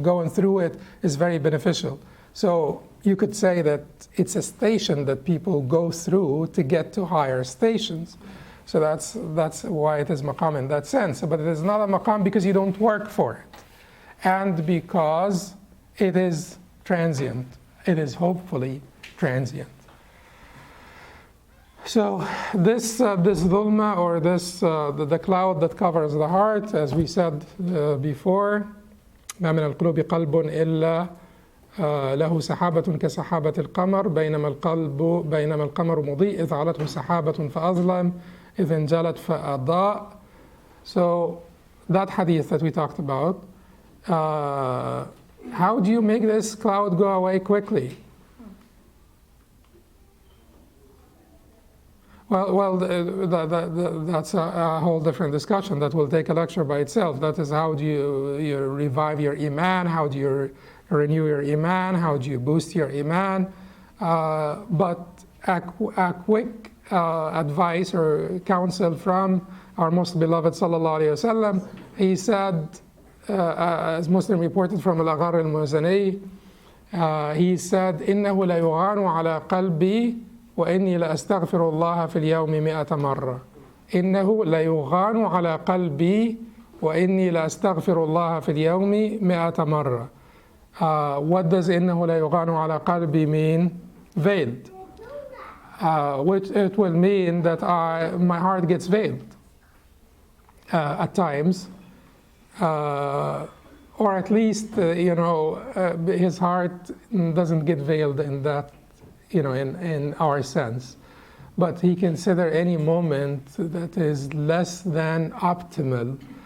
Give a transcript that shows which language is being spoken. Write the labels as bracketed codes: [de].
[en] Going through it is very beneficial. So you could say that it's a station that people go through to get to higher stations. So that's why it is maqam in that sense. But it is not a maqam because you don't work for it. And because it is transient. It is hopefully transient. So this dhulma, or the cloud that covers the heart, as we said before, [ar] ما من القلوب قلب إلا له سحابة كسحابة القمر بينما القمر مضيء إذ علته سحابة فأظلم إذ انجلت فأضاء. [en] So that hadith that we talked about, how do you make this cloud go away quickly? Well, that's a whole different discussion that will take a lecture by itself. That is, how do you revive your iman? How do you renew your iman? How do you boost your iman? But a quick advice or counsel from our most beloved sallallahu alaihi wasallam. He said, as Muslim reported from al-Aghar al-Muzani, he said, [ar] إنه ليغان على قلبي وإني لأستغفر الله في اليوم 100 مرة. إنه ليغان على قلبي وإني لأستغفر الله في اليوم 100 مرة. [en] What does [ar] إنه لا يغان على قلبي [en] mean? Veiled. Which it will mean that my heart gets veiled at times, or at least his heart doesn't get veiled in that, in our sense, but he consider any moment that is less than optimal